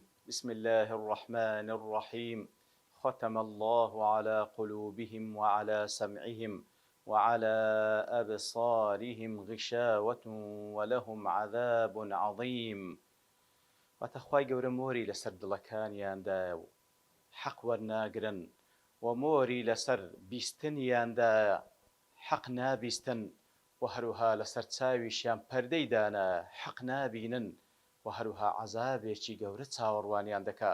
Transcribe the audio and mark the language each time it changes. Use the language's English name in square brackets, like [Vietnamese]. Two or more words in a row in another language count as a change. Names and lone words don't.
[Arabic] بسم الله الرحمن الرحيم. ختم الله على قلوبهم وعلى سمعهم وعلى أبصارهم غشاوة ولهم عذاب عظيم. [Central Kurdish] وتخواي قور موري لسر دڵەکانیان دایە و حەق وەرناگرن و مۆری لەسەر بیستنیاندایە حەق نابیستن و هەروها لەسەر چاویشیان پەردەی دانایە حەق نابینن و هەروها عەزابێکی گەورە چاوەڕوانیان دەکا.